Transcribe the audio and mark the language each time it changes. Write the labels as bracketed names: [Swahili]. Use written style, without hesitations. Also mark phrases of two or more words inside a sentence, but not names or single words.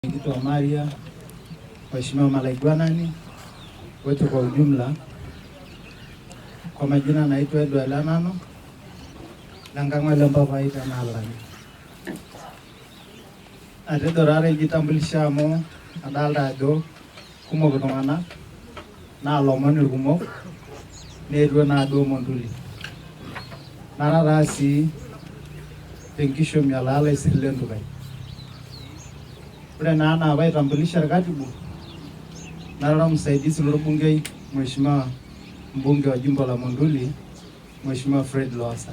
[Swahili] Mwenyekiti wa Maria, Mheshimiwa Malaigwanani wote kwa ujumla. Kwa majina naitwa Edward Lanano Nangangwele mpapa ita nalani. [Masai] Atedorare jitambulisha mo adalda ado kumok tung'anak na lomoni kumok neetuo na ado Monduli. Narara si tenkishomi alala isilendukai. Ore na naitambulisha [Swahili] katibu narara msaidizi lorbungei Mheshimiwa mbunge wa jimbo la Monduli Mheshimiwa Fred Lowassa.